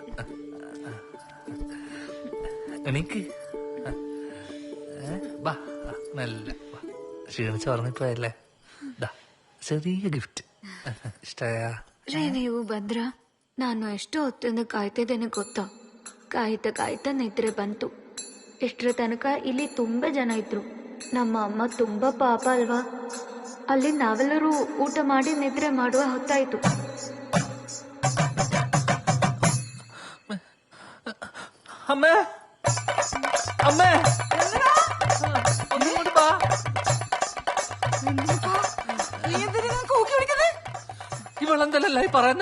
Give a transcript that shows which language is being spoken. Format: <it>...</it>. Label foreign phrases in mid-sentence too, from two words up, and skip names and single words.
<ml>എനിക്ക് ബാ നല്ല ക്ഷീണിച്ച് ഉറങ്ങിപ്പോയല്ലേ. ചെറിയ ഗിഫ്റ്റ് ഇഷ്ടമായ</ml> <kn>ರೀ ನೀವು ಬಂದ್ರ ನಾನು ಎಷ್ಟು ಹೊತ್ತಿಂದ ಕಾಯ್ತಿದ್ದೇನೆ ಗೊತ್ತಾ. ಕಾಯ್ತಾ ನಿದ್ರೆ ಬಂತು. ಇಷ್ಟರ ತನಕ ಇಲ್ಲಿ ತುಂಬಾ ಜನ ಇದ್ರು. ನಮ್ಮ ಅಮ್ಮ ತುಂಬಾ ಪಾಪ ಅಲ್ವಾ. ಅಲ್ಲಿ ನಾವೆಲ್ಲರೂ ಊಟ ಮಾಡಿ ನಿದ್ರೆ ಮಾಡುವ ಹೊತ್ತಾಯ್ತು.</kn> <ml>അമ്മേ അമ്മേ ഇവളെന്തല്ലേ പറയുന്നേ?</ml>